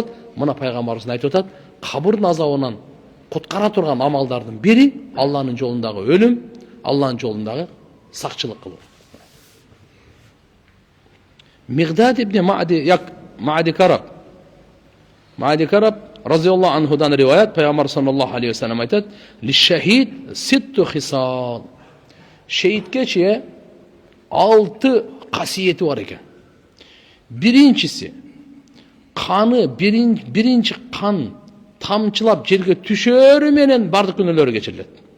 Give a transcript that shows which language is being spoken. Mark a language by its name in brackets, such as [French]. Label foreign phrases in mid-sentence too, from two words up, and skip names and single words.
[Kyrgyz] Мына пайгамбарыбыз айтып атат, кабырдын азабынан куткара турган амалдардын бири Алланын жолундагы өлүм, Алланын жолундагы сакчылык кылуу. Мигдад ибн Маъди Караб [Arabic] رضي الله عنه [Kyrgyz] риваят, пайгамбар [Arabic] صلى الله عليه وسلم [Kyrgyz] айтат: [Arabic] "للشهيد ست خصال." [Kyrgyz] Шейиткечи 6 касиети бар экен. Биринчиси каны биринчи кан тамчылап жерге түшөрү менен бардык күнөөлөрү кечирилет.